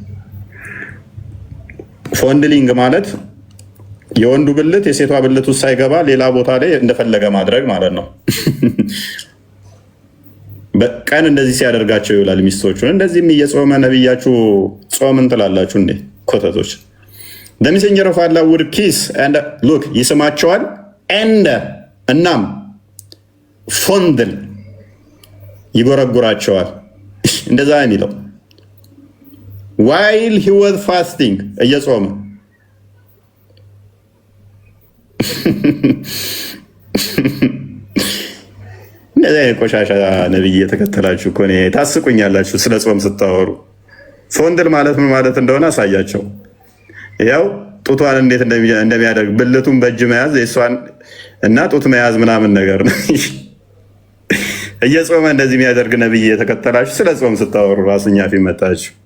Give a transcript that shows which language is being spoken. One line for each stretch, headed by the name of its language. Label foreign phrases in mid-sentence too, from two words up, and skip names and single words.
Amharic: ፎንድሊንግ ማለት የወንዱ ብልት የሴቷ ብልት ውስጥ ሳይገባ ሌላ ቦታ ላይ እንደፈለገ ማድረግ ማለት ነው። በቀን እንደዚህ ሲያደርጋቸው ይውላል ሚስቶቹን። እንደዚህም እየጾመ ነብያችሁ ጾምን ትላላችሁ እንዴ ኮተቶች?
English: the messenger of Allah would kiss and look
Amharic: ይስማቸዋል እናም ፎንድል ይጎረጉራቸዋል። እንደዛ የሚለው
English: while he was fasting እየጾመ
Amharic: እንደዛ ቆሻሻ ነብይ የተከተላችሁ እኮ ነው ታስቁኛላችሁ። ስለ ጾም ስታወሩ ፎንድል ማለት ምን ማለት እንደሆነ አሳያቸው። ያው ጡቷን እንዴት እንደሚያደርግ ብልቱን በእጅ መያዝ የሷን እና ጡት መያዝ ምናምን ነገር ነው። እየጾመ እንደዚህ የሚያደርግ ነብይ የተከተላችሁ ስለ ጾም ስታወሩ ራሱኛ ፊት መጣችሁ።